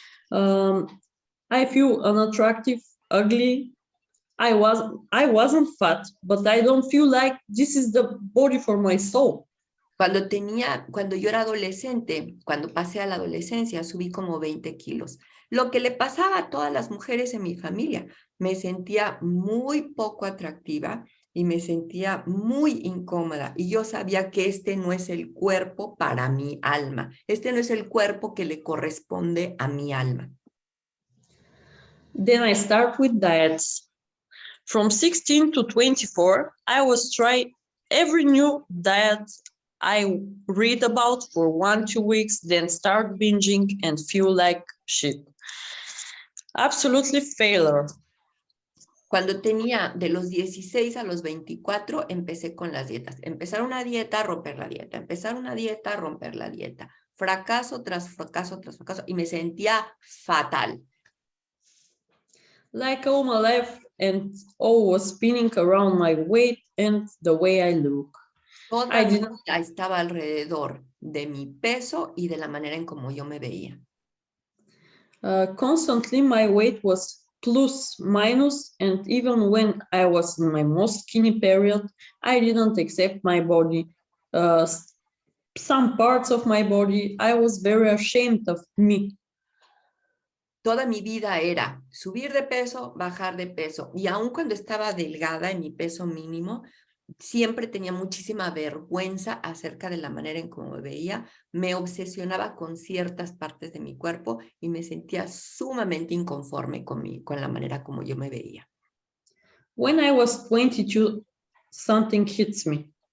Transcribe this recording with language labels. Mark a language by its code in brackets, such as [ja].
[en] I feel unattractive, ugly. I wasn't fat, but I don't feel like this is the body for my soul. [es] Cuando yo era adolescente, cuando pasé a la adolescencia, subí como 20 kilos. Lo que le pasaba a todas las mujeres en mi familia, me sentía muy poco atractiva y me sentía muy incómoda. Y yo sabía que este no es el cuerpo para mi alma. Este no es el cuerpo que le corresponde a mi alma. [en] Then I start with diets. From 16 to 24, I was trying every new diet I read about for 1-2 weeks, then start binging and feel like shit. Absolutely failure. [es] Cuando tenía de los 16 a los 24, empecé con las dietas. Empezar una dieta, romper la dieta. Empezar una dieta, romper la dieta. Fracaso tras fracaso tras fracaso. Y me sentía fatal. [en] Like all my life, and all was spinning around my weight and the way I look. [es] Toda la vida estaba alrededor de mi peso y de la manera en cómo yo me veía. [en] Constantly my weight was plus, minus, and even when I was in my most skinny period, I didn't accept my body. Some parts of my body, I was very ashamed of me. [es] Toda mi vida era subir de peso, bajar de peso. Y aun cuando estaba delgada en mi peso mínimo, siempre tenía muchísima vergüenza acerca de la manera en cómo me veía. Me obsesionaba con ciertas partes de mi cuerpo y me sentía sumamente inconforme con la manera como yo me veía. [en] When I was 22, something hits me.